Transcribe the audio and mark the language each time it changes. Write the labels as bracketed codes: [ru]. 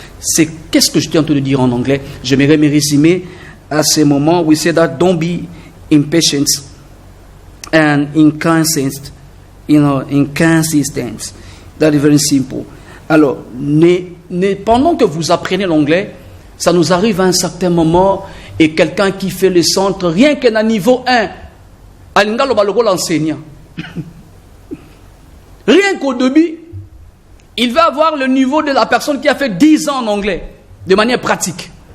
[fr] C'est qu'est-ce que je suis en train de dire en anglais? J'aimerais me résumer à ce moment. [en] We say that don't be impatient and inconsistent. Inconsistent. That is very simple. [fr] Alors, pendant que vous apprenez l'anglais, ça nous arrive à un certain moment et quelqu'un qui fait le centre, rien qu'à niveau 1, [ln] alinga lo baloko [fr] l'enseignant. Rien qu'au début, il va avoir le niveau de la personne qui a fait 10 ans en anglais, de manière pratique.